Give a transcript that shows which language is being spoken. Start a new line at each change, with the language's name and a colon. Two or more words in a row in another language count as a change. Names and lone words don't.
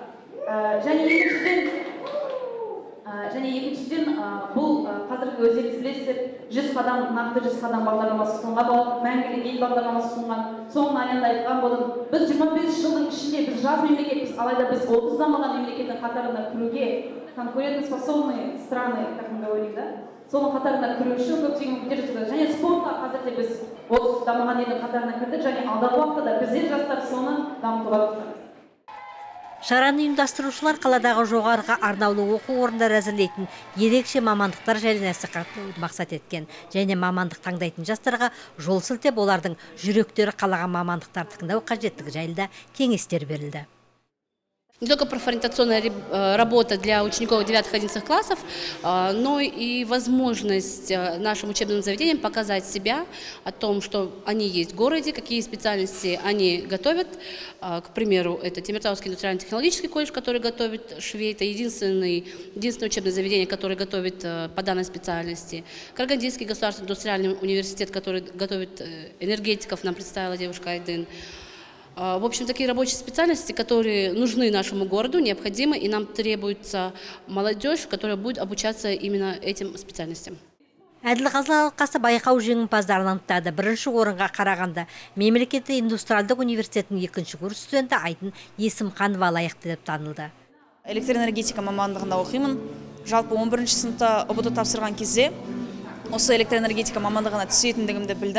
Kazakh: Және екіншіден бұл қазіргі өздеріңіз білесіздер 100 қадам, нақты 100 қадам бағдарламасы ұсынған болатын, мәңгілік ел бағдарламасы ұсынған. Соңын аянда айтқан болдым. Біз 25 жылдың ішінде біз жас мемлекетпіз, алайда біз 30 дамыған мемлекеттің қатарына кіруге
Russian: конкурентоспособные страны, как мы говорим,
Kazakh: да? Соның қатарына кіру үшін көптеген мүмкіндіктер жасады. Және спортқа қазірде біз 30 дамыған елдің қатарына кірдік, және алдағы уақытта біздер жастар соны дамытуға тырысамыз. Шараны ұйымдастырушылар қаладағы жоғарғы арнаулы оқу орындары әзірлейтін ерекше мамандықтар жайлы насихаттауды мақсат еткен. Және мамандық таңдайтын жастарға жол сілтеп, олардың жүректері қалаған мамандықтарды таңдау қажеттігі жайлы да кеңестер берілді.
Russian: Не только профориентационная работа для учеников 9-11 классов, но и возможность нашим учебным заведениям показать себя, о том, что они есть в городе, какие специальности они готовят. К примеру, это Темиртауский индустриально-технологический колледж, который готовит швей, это единственное учебное заведение, которое готовит по данной специальности. Карагандинский государственный индустриальный университет, который готовит энергетиков, нам представила девушка Айдын. В общем, такие рабочие специальности, которые нужны нашему городу, необходимы, и нам требуется молодежь, которая будет обучаться именно этим специальностям.
Kazakh: Әділ Қазылар алқасы байқау жеңімпаздарын анықтады. Бірінші орынға Қарағанды мемлекеттік индустриалдық университетінің 2-ші курс студенті Айдын Есімханова лайықты деп танылды. Электроэнергетика мамандығында оқимын. Жалпы 11-ші сыныпта ұбт тапсырған кезде осы электроэнергетика мамандығына түсетіндігімді білдім.